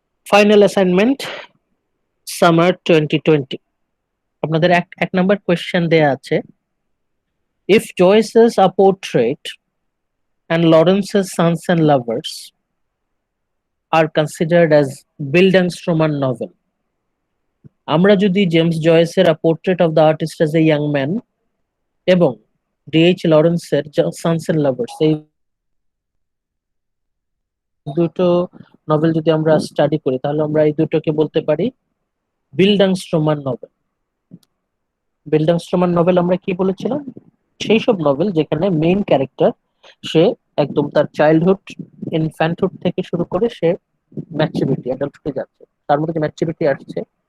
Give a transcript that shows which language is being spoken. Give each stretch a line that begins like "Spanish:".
Bangla: Final assignment summer 2020, আপনাদের এক number question দেয়া আছে,
English: If Joyce's a portrait and Lawrence's Sons and Lovers are considered as Bildungsroman novel.
Bangla: আমরা যদি James জয়েসের A Portrait of the Artist as a Young Man এবং DH. লরেন্সের Sans and lovers, এই দুটো novel যদি আমরা স্টাডি করি, তাহলে আমরা এই দুটোকে বলতে পারি বিল্ডাংস্ট্রোমান নভেল। বিল্ডাংস্ট্রোমান নভেল আমরা কি বলেছিলাম? সেই সব নভেল যেখানে মেইন ক্যারেক্টার সে একদম তার চাইল্ডহুড, ইনফ্যান্টহুড থেকে শুরু করে সে ম্যাচুরিটি, অ্যাডাল্টহুডে যাচ্ছে, তার মধ্যে যে ম্যাচুরিটি আসছে